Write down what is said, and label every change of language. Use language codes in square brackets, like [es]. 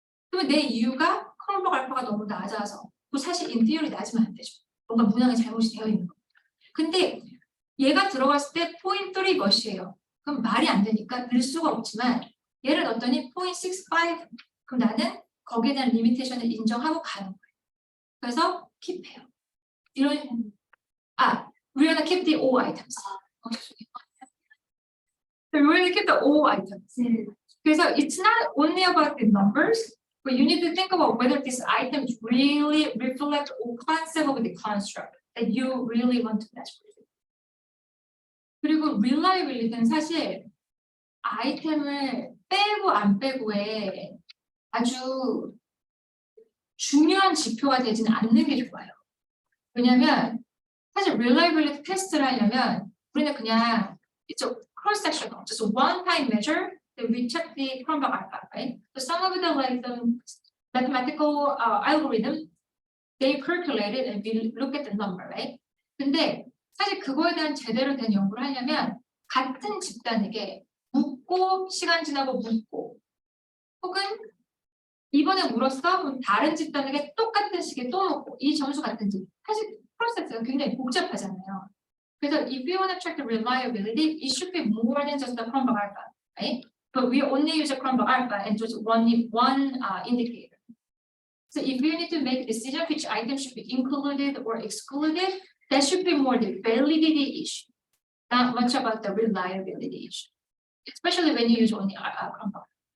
[ko] 그러면 내 이유가 컬러 알파가 너무 낮아서 그 사실 [en] in theory [ko] 낮으면 안 되죠. 뭔가 문항에 잘못이 되어 있는 거. 근데 얘가 들어갔을 때 point 3 몇이에요? 그럼 말이 안 되니까 넣을 수가 없지만 얘를 넣었더니 point 65 그럼 나는 거기에 대한 리미테이션을 인정하고 가는 거예요. 그래서 킵해요. 이런 [en] we're gonna keep the all items. We're gonna keep the all items. [ko] 그래서 [en] it's not only about the numbers, but you need to think about whether these items really reflect or concept of the construct that you really want to match with. [ko] 그리고 reliability는 사실 아이템을 빼고 안 빼고에 아주 중요한 지표가 되지는 않는 게 좋아요. 왜냐면 사실 reliability 테스트를 하려면 우리는 그냥 [en] it's a cross-sectional, just a one-time measure that we check the Cronbach alpha, right? So some of the like the mathematical algorithm, they calculate it and we look at the number, right? [ko] 근데 사실 그거에 대한 제대로 된 연구를 하려면 같은 집단에게 묻고 시간 지나고 묻고 혹은 이번에 물었어? 그럼 다른 집단에게 똑같은 시기에 또 묻고 이 점수 같은지 사실 프로세스가 굉장히 복잡하잖아요. [en] 그래서 if you want to check the reliability, it should be more than just the Cronbach alpha, right? But we only use a Cronbach alpha and just one indicator. So if you need to make a decision which item should be included or excluded, that should be more the validity issue, not much about the reliability issue, especially when you use only Cronbach.